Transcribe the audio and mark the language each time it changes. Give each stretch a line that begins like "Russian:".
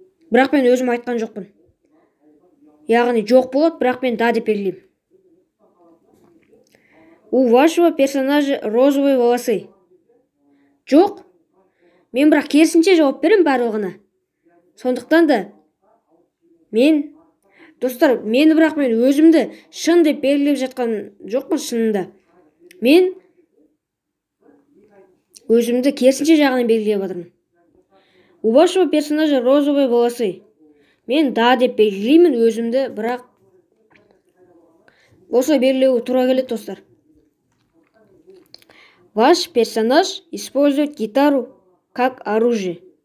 Kazakh: Бірақ мен өзім айтқан жоқпын. Яғни жоқ болады, бірақ мен да деп белгілеймін.
Russian: У вашего персонажа розовые волосы.
Kazakh: Жоқ. Мен бірақ керісінше жауап берем барлығына. Сондықтан да достар, мен өзімді шын деп белгілеп жатқан жоқпын шынында. Мен өзімді керісінше жағынан белгілеп жатырмын.
Russian: У вашего персонажа розовые волосы.
Kazakh: Мен да деп белгілеймін өзімді, бірақ осылай белгілеу тура келеді, достар.
Russian: Ваш персонаж использует гитару как оружие.